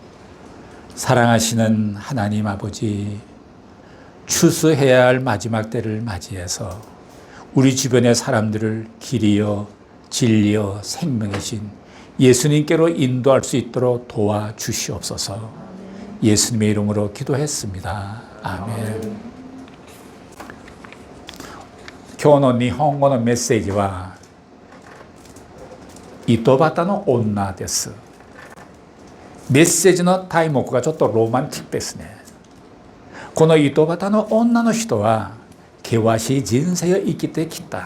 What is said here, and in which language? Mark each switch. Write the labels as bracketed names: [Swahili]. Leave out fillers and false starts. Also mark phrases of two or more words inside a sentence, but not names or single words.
[Korean] 사랑하시는 하나님 아버지, 추수해야 할 마지막 때를 맞이해서 우리 주변의 사람들을 길이요 진리요 생명이신 예수님께로 인도할 수 있도록 도와주시옵소서. 예수님의 이름으로 기도했습니다. 아멘. [Japanese] 今日の日本語のメッセージは井戸端の女です。メッセージの題目がちょっとロマンチックですね。この井戸端の女の人は険しい人生を生きてきた。